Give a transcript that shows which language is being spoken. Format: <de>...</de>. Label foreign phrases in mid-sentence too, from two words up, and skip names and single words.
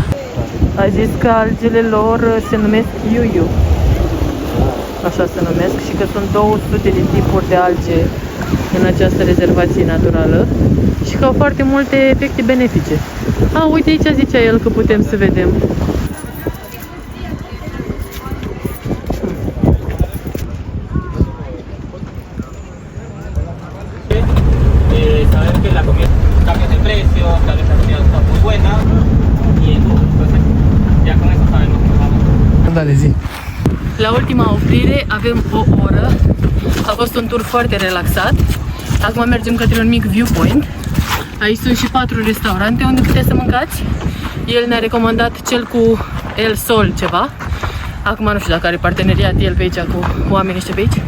<ro>A zis că algele lor se numesc iuiu. Așa se numesc și că sunt 200 de tipuri de alge în această rezervație naturală și că au foarte multe efecte benefice. A, uite aici zicea el că putem să vedem.</ro> <es>Saber que la comida cambia de precio, que a veces la comida está muy buena y entonces ya con eso sabemos que vamos.</es> <ro>Dale, zi. La ultima oprire avem o oră. A fost un tur foarte relaxat. Acum mergem către un mic viewpoint. Aici sunt și 4 restaurante unde puteți să mâncați. El ne-a recomandat cel cu El Sol ceva. Acum nu știu dacă are parteneriat el pe aici cu oamenii ăștia pe aici.</ro>